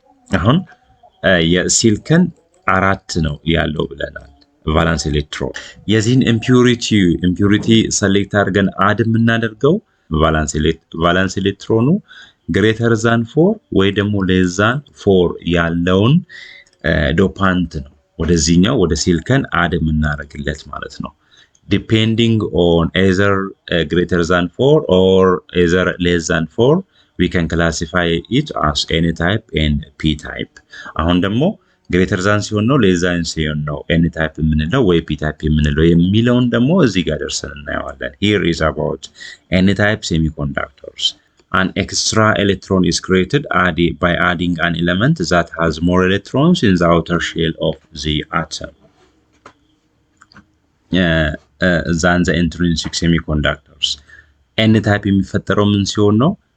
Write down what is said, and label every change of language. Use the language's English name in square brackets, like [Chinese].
[Amharic] አሁን የሲሊከን 4 ነው ያለው ብለናል ቫላንስ ኤሌክትሮን። የዚህን ኢምፒዩሪቲ ሰሌክት አድርገን አድ የምናደርገው ቫላንስ ኤሌክትሮኑ greater than 4 ወይ ደግሞ less than 4 ያለውን ዶፓንት ነው ወደዚህኛው ወደ ሲሊከን አድ የምናደርግለት ማለት ነው። [English] depending on either greater than 4 or either less than 4 we can classify it as n type and p type [Amharic] አሁን ደግሞ greater than ሲሆን ነው less than ሲሆን ነው n type የምንለው ወይ p type የምንለው የሚለውን ደግሞ እዚህ ጋር ደርሰን እናየዋለን። [English] here is about n type semiconductors. An extra electron is created by adding an element that has more electrons in the outer shell of the atom than the intrinsic semiconductors. [Amharic] n type የሚፈጠረው ምን ሲሆን ነው?